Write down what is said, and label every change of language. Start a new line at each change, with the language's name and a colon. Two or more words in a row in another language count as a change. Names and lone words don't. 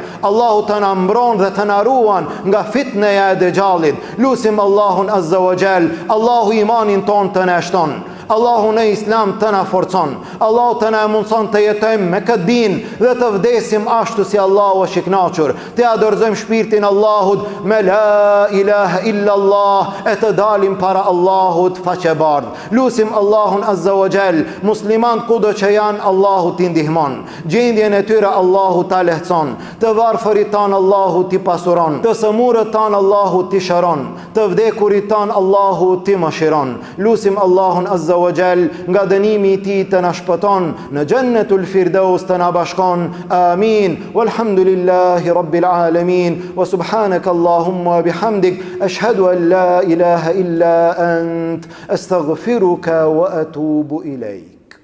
Albanian: Allahu të na mbron dhe të na ruan nga fitneja e Dejalit. Lutim Allahun
Arabic: عز وجل,
Albanian: Allahu imanin ton të na shton. Allahu në islam të na forcon. Allahu të na mundson të jetojmë me këtë din dhe të vdesim ashtu si Allahu është i kënaqur. Të adorëzojmë shpirtin Allahut me
Arabic: لا إله إلا الله,
Albanian: e të dalim para Allahut faqebardh. Lutim Allahun
Arabic: عز وجل,
Albanian: musliman kudo që janë, Allahu t'i ndihmon. Gjendjen e tyre Allahu ta lehtëson. Të varfërit tan Allahu t'i pasuron. Të sëmurët tan Allahu t'i shëron. Të vdekurit tan Allahu t'i mëshiron. Lutim Allahun
Arabic: عز وجل,
Albanian: nga dënimi i tij të na shpëton, në
Arabic: جنة الفردوس
Albanian: të na bashkon. Amin.
Arabic: والحمد لله رب العالمين وسبحانك اللهم وبحمدك أشهد أن لا إله إلا أنت أستغفرك وأتوب إليك.